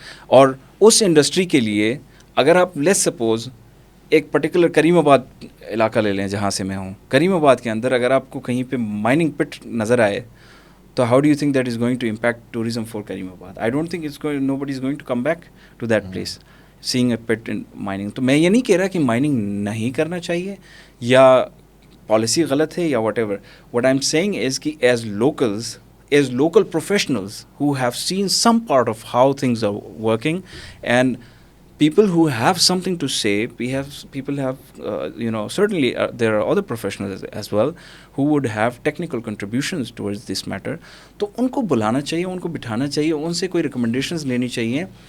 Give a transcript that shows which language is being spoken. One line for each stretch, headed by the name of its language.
Urdu: اور اس انڈسٹری کے لیے اگر آپ لیٹس سپوز ایک پرٹیکولر کریم آباد علاقہ لے لیں جہاں سے میں ہوں, کریم آباد کے اندر اگر آپ کو کہیں پہ مائننگ پٹ نظر آئے تو
English: How do you think that is going to impact tourism for Karimabad? I don't think nobody is going to come back to that place seeing a pit in mining.
Urdu: تو میں یہ نہیں کہہ رہا کہ مائننگ نہیں کرنا چاہیے یا پالیسی غلط ہے یا what ever.
English: What I am seeing is کہ as local professionals who have seen some part of how things are working, and people who have something to say, people have certainly there are other professionals as well who would have technical contributions towards this matter.
Urdu: تو ان کو بلانا چاہیے, ان کو بٹھانا چاہیے, ان سے کوئی recommendations لینی چاہیے.